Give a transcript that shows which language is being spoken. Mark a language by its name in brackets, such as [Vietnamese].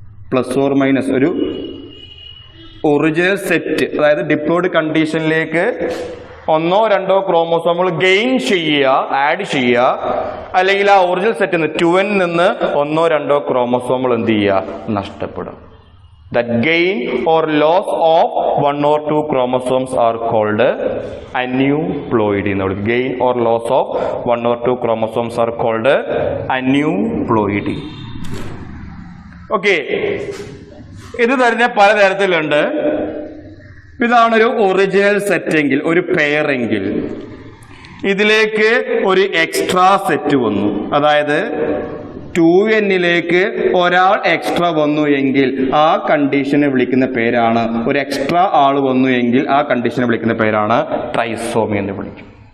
[Malayalam] Plus or minus ഒരു original set, അതായത് diploid കണ്ടീഷനിലേക്ക് ഒന്നോ രണ്ടോ ക്രോമസോമുകൾ ഗെയിൻ ചെയ്യുക, ആഡ് ചെയ്യുക, അല്ലെങ്കിൽ ആ ഒറിജിനൽ സെറ്റിൽ നിന്ന് 2n നിന്ന് ഒന്നോ രണ്ടോ ക്രോമസോമുകൾ എന്ത് ചെയ്യുക, നഷ്ടപ്പെടുക. [English] That gain or loss of one or two chromosomes are called aneuploidy. Gain or loss of one or two chromosomes are called aneuploidy. [Malayalam] Okay, ഇത് തന്നെ പലതരത്തിലുണ്ട്. ഇതാണൊരു ഒറിജിനൽ സെറ്റെങ്കിൽ, ഒരു പെയറെങ്കിൽ ഇതിലേക്ക് ഒരു എക്സ്ട്രാ സെറ്റ് വന്നു, അതായത് 2nലേക്ക് ഒരാൾ എക്സ്ട്രാ വന്നു എങ്കിൽ ആ കണ്ടീഷനെ വിളിക്കുന്ന പേരാണ്, ഒരു എക്സ്ട്രാ ആൾ വന്നു എങ്കിൽ ആ കണ്ടീഷനെ വിളിക്കുന്ന പേരാണ് ട്രൈസോമി എന്ന് വിളിക്കും.